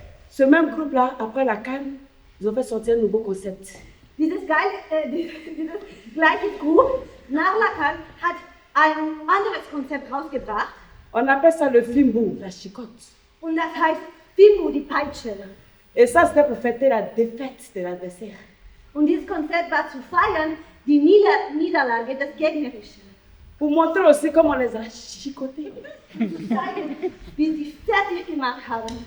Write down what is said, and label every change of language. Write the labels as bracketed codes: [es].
[fr] Ce même groupe-là, après la CAN, ils ont fait sortir un nouveau concept. [de] Dieses gleiche Group nach Lacan hat ein anderes Konzept rausgebracht. [fr] On appelle ça le fimbu, la chicote. [de] Und das heißt Fimbu, die Peitsche. [fr] Et ça, c'était pour fêter la défaite de l'adversaire. [de] Und dieses Konzept war zu feiern, die Niederlage des Gegnerischen. [fr] Pour montrer aussi comment on les a chicotés. [de] Zu zeigen, wie sie fertig gemacht haben.